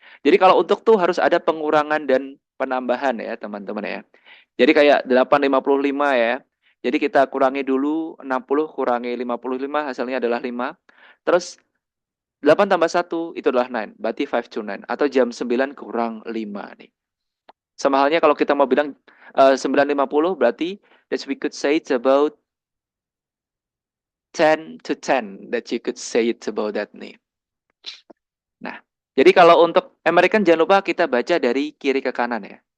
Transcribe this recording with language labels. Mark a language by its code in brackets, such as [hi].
[id] Jadi kalau untuk tuh harus ada pengurangan dan penambahan ya teman-teman ya. Jadi kayak 8.55 ya. Jadi kita kurangi dulu 60 kurangi 55 hasilnya adalah 5. Terus 8 tambah 1 itu adalah 9. Berarti 5 to 9. Atau jam 9 kurang 5 nih. Sama halnya kalau kita mau bilang 9.50 berarti [en] that we could say it's about 10 to 10 that you could say it about that nih. [id] Nah, jadi kalau untuk American jangan lupa kita baca dari kiri ke kanan ya.